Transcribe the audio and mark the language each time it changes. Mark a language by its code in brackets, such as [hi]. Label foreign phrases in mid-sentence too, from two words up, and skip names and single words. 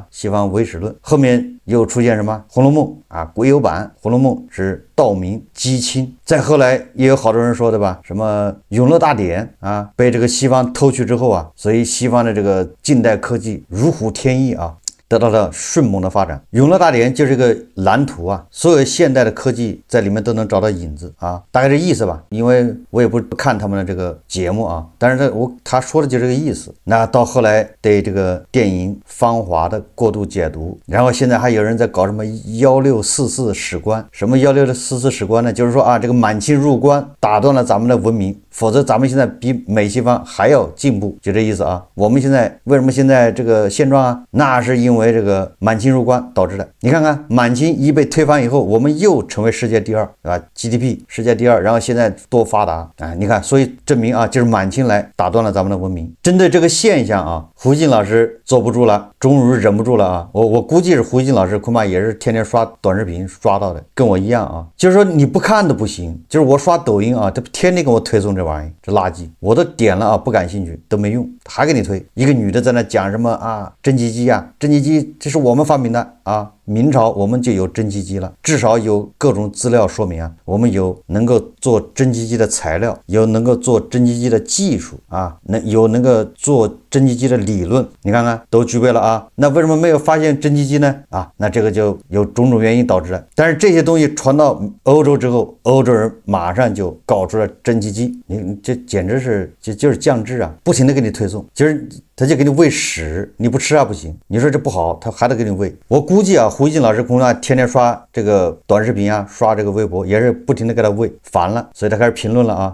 [zh] 西方唯史論後面又出現什麼《紅樓夢》啊，國有版《紅樓夢》是道明姬清，再後來也有好多人說的吧，什麼永樂大典啊，被这個西方偷去之後啊，所以西方的这個近代科技如虎添翼啊，得到了迅猛的發展。永樂大典就是一個藍圖啊，所有現代的科技在裡面都能找到影子啊，大概這意思吧。因為我也不看他們的這個節目啊，但是他說的就這個意思。那到後來對這個電影《芳華》的過度解讀，然後現在還有人在搞什麼1644史觀，什麼1644史觀呢？就是說啊，這個滿清入關打斷了咱們的文明，否則咱們現在比美西方還要進步，就這意思啊。我們現在為什麼現在這個現狀啊？那是因為這個滿清入關導致的。你看看滿清一被推翻以後，我們又成為世界第2，對吧 ？GDP 世界第2，然後現在多發達啊！你看，所以證明啊，就是滿清來打斷了咱們的文明。針對這個現象啊，胡錫進老師坐不住了，終於忍不住了啊！我估計是胡錫進老師恐怕也是天天刷短視頻刷到的，跟我一樣啊。就是說你不看都不行，就是我刷抖音啊，這天天給我推送這玩意，這垃圾，我都點了啊，不感興趣，都没用，還給你推。一個女的在那講什麼啊，蒸汽機啊，蒸汽機這是我們發明的啊，明朝我們就有蒸汽機了，至少有各種資料說明啊，我們有能夠做蒸汽机的材料，有能夠做蒸汽机的技術啊，有能夠做蒸汽机的理論，你看看都具備了啊，那為什麼没有发现蒸汽机呢？啊，那这個就有種種原因導致了。但是這些東西傳到歐洲之後，歐洲人馬上就搞出了蒸汽機，你這簡直是就是降智啊，不停的給你推送，就是他就給你餵屎，你不吃啊不行，你說這不好，他還得給你餵。我估計啊，胡一金老師恐怕天天刷這個短視頻啊，刷這個微博也是不停的給他餵，煩了，所以他開始評論了啊。